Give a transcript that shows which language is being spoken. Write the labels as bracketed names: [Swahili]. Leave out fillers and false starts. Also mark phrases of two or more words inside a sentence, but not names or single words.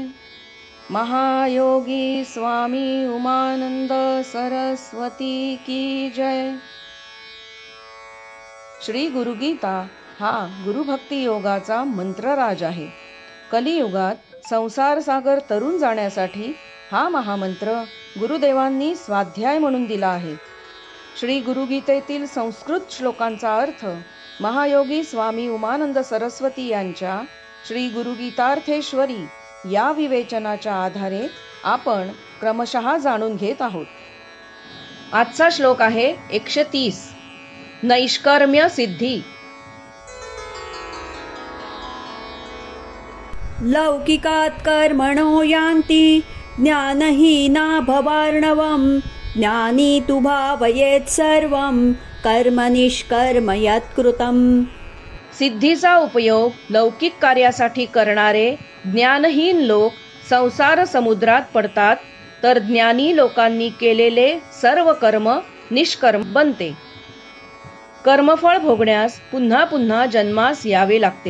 [Hindi] महायोगी स्वामी उमानंद सरस्वती की जय। [Marathi] श्री गुरुगीता हा गुरुभक्ती योगाचा मंत्रराज आहे। कलियुगात संसार सागर तरुण जाण्यासाठी हा महामंत्र गुरुदेवांनी स्वाध्याय म्हणून दिला आहे। श्री गुरुगीतेतील संस्कृत श्लोकांचा अर्थ महायोगी स्वामी उमानंद सरस्वती यांच्या श्री गुरुगीतार्थेश्वरी या विवेचनाच्या आधारे आपण क्रमशः जाणून घेत आहोत। आजचा श्लोक आहे 130। नैष्कर्म्य सिद्धी। [Sanskrit] लौकिकात् कर्मणो यान्ति ज्ञानहीना भवार्णवम् ज्ञानी तु भावयेत् सर्वं कर्म निष्कर्म यत्कृतम्। [Marathi] सिद्धीचा उपयोग लौकिक कार्यासाठी करणारे ज्ञानहीन लोक संसार समुद्रात पडतात, तर ज्ञानी लोकांनी केलेले सर्व कर्म निष्कर्म बनते। कर्मफळ भोगण्यास पुन्हा पुन्हा जन्मास यावे लागते।